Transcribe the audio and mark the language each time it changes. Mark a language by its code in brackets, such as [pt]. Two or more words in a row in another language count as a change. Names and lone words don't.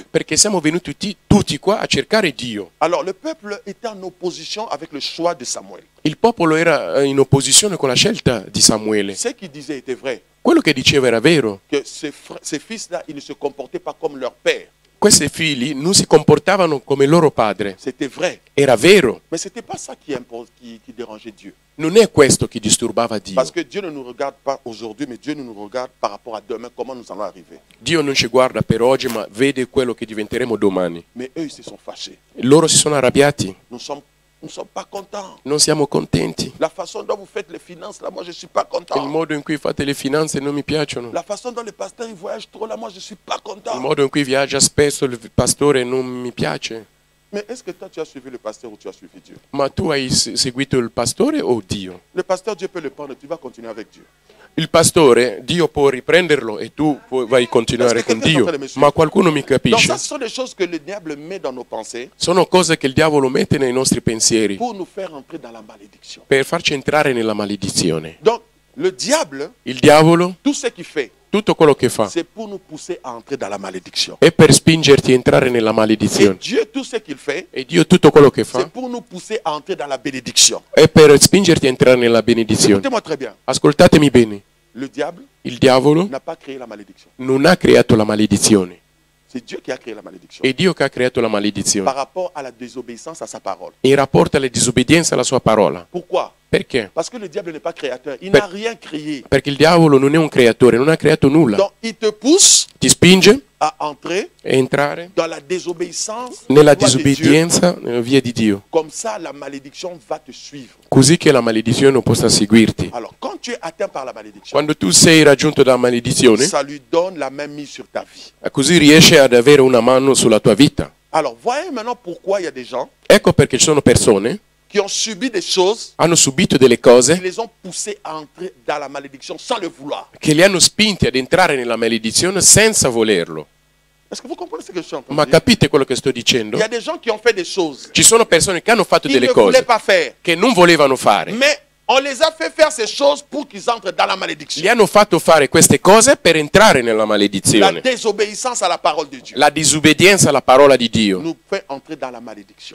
[it] Perché siamo venuti tutti qua a cercare Dio. [fr] Alors, le peuple était en opposition avec le choix de Samuel. [it] Il popolo era in opposizione con la scelta di Samuele. [fr] Ce qu'il disait était vrai. [it] Quello che diceva era vero. [fr] Que ces fils-là, ils ne se comportaient pas comme leur père. [it] Questi figli non si comportavano come loro padre. [fr] C'était vrai. [it] Era vero. [fr] Mais ce n'était pas ça qui dérangeait Dieu. [it] Non è questo che disturbava Dio. [fr] Parce que Dieu ne nous regarde pas aujourd'hui, mais Dieu nous regarde par rapport à demain, comment nous allons arriver. [it] Dio non ci guarda per oggi, ma vede quello che diventeremo domani. [fr] Mais eux, ils se sont fâchés. [it] Loro si sono arrabbiati. [fr] Nous ne sommes pas contents. [it] Non siamo contenti. [fr] La façon dont vous faites les finances, là, moi, je ne suis pas content. [it] Il modo in cui fate le finanze non mi piacciono. [fr] La façon dont les pasteurs ils voyagent trop, là, moi, je ne suis pas content. [it] Il modo in cui viaggia spesso il pastore non mi piace. [fr] Mais est-ce que toi, tu as suivi le pasteur ou tu as suivi Dieu? [it] Ma tu hai seguito il pastore o Dio? [fr] Le pasteur, Dieu peut le prendre, tu vas continuer avec Dieu. [it] Il pastore, Dio può riprenderlo e tu vai continuare con Dio. Ma qualcuno mi [fr] Donc [it] capisce? [fr] ça, ce sont des choses que le diable met dans nos pensées [it] Sono cose che il diavolo mette nei nostri pensieri [fr] pour nous faire entrer dans la malédiction. [it] per farci entrare nella maledizione. [fr] Donc, le diable, [it] Il diavolo, [fr] tout ce qu'il fait, [it] tutto quello che fa, [fr] c'est pour nous pousser à entrer dans la malédiction. [it] è per spingerti a entrare nella [fr] Et [it] maledizione. [fr] Dieu, tout ce qu'il fait, [it] E Dio tutto quello che [fr] c'est [it] fa [fr] pour nous pousser à entrer dans la bénédiction. [it] è per spingerti a entrare nella benedizione. [fr] Écoutez-moi très bien. [it] Ascoltatemi bene, [fr] Le diable [it] il diavolo [fr] n'a pas créé la malédiction. [it] non ha creato la maledizione, [fr] C'est Dieu qui a créé la malédiction. [it] è Dio che ha creato la maledizione [fr] Par rapport à la désobéissance à sa parole. [it] in rapporto alla disobbedienza alla sua parola. [fr] Pourquoi? [it] Perché? [fr] Parce que le diable n'est pas créateur. Il [it] Per- [fr] n'a rien créé. [it] Perché il diavolo non è un creatore, non ha creato nulla. [fr] Donc, il te pousse [it] Ti spinge [fr] à entrer [it] a entrare [fr] dans la désobéissance [it] nella [fr] loi de Dieu. [it] disobbedienza nella via di Dio, [fr] Comme ça, la malédiction va te suivre. [it] così che la maledizione non possa seguirti. [fr] Alors, quand tu es atteint par la malédiction, [it] Quando tu sei raggiunto dalla maledizione, [fr] ça lui donne la main mise sur ta vie. [it] così riesce ad avere una mano sulla tua vita. [fr] Alors, voyez maintenant pourquoi il y a des gens [it] Ecco perché ci sono persone [fr] qui ont subi des choses [it] hanno subito delle [fr] qui [it] cose [fr] les ont poussés à entrer dans la malédiction sans le vouloir. [it] che li hanno spinti ad entrare nella maledizione senza volerlo. [fr] Est-ce que vous comprenez ce que je suis en train [it] Ma [fr] de dire? [it] capite quello che sto dicendo? [fr] Il y a des gens qui ont fait des choses [it] Ci sono persone che hanno fatto [fr] qu'ils [it] delle [fr] ne voulaient [it] cose [fr] pas faire. [it] che non volevano fare. [fr] Mais on les a fait faire ces choses pour qu'ils entrent dans la malédiction. [it] Li hanno fatto fare queste cose per entrare nella [fr] La [it] maledizione. [fr] désobéissance à la parole de Dieu [it] La disobbedienza alla parola di Dio [fr] nous fait entrer dans la malédiction.